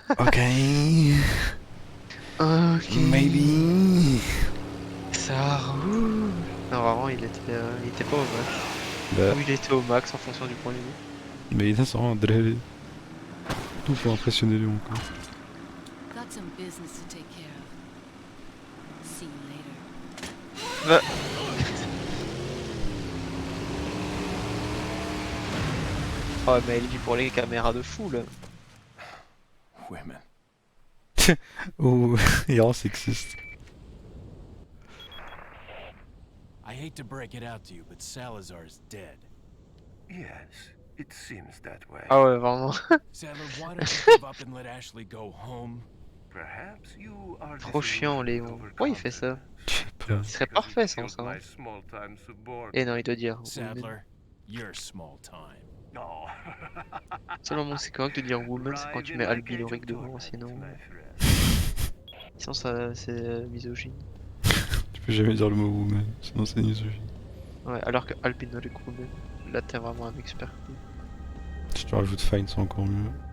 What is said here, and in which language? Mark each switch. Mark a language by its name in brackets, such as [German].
[English] Ok. Ok. Maybe. [French] Ça roule. Non, vraiment, il était pas au max. Bah, Ou il était au max en fonction du point de vue. mais il a un drôle. Tout pour impressionner Léon quoi. [English] Got some business to take care of. See you later. Bah. [French] Oh, mais il vit pour les caméras de fou là. [English] Women. [French] Oh, il rend sexiste. [English] I hate to break it out to you, but Salazar is dead. Yes, it seems that way. [French] Ah ouais, vraiment. [English] Sadler, why don't you give up and let Ashley go home? Perhaps you are [French] Trop chiant, Léon. Pourquoi il fait ça? Je sais pas. Il serait parfait sans ça. Hein. Et non, il doit dire. [English] Sadler, you're small time. No. [French] Selon moi, c'est correct de dire woman, c'est quand tu mets albinorique devant, sinon. Sinon, ça, c'est misogyne. Tu peux jamais dire le mot woman, sinon c'est misogyne. Ouais, alors que albinorique woman, là t'es vraiment un expert. Si tu rajoutes fine, c'est encore mieux.